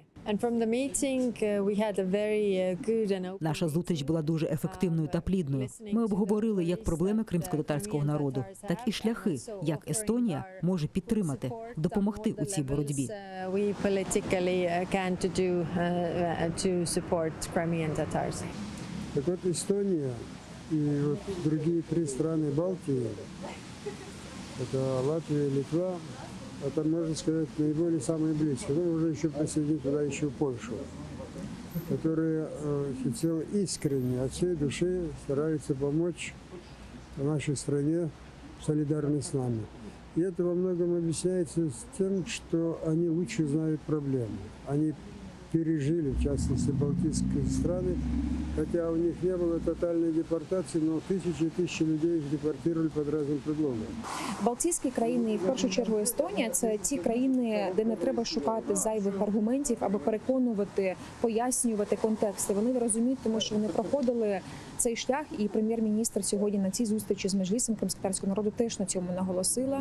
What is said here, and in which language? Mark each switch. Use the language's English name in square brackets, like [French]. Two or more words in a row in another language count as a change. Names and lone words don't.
[Ukrainian] Наша зустріч була дуже ефективною та плідною. Ми обговорили як проблеми кримсько-татарського народу, так і шляхи, як Естонія може підтримати, допомогти у цій боротьбі. [Russian] Так вот, Эстония и вот другие 3 страны Балтии, это Латвия, Литва, это, можно сказать, наиболее самые близкие. Ну, уже еще присоединить туда еще Польшу, которые всецело искренне, от всей души стараются помочь нашей стране, солидарны с нами. И это во многом объясняется с тем, что они лучше знают проблемы. Они пережили, в частности, балтийские страны, хотя у них не было тотальной депортации, но [Ukrainian] тисячі і тисячі людей їх депортували під різним предлогом. Балтійські країни, і в першу чергу Естонія, це ті країни, де не треба шукати зайвих аргументів, аби переконувати, пояснювати контексти. Вони розуміють, тому що вони проходили цей шлях, і прем'єр-міністр сьогодні на цій зустрічі з Меджлісом кримськотатарського народу теж на цьому наголосила.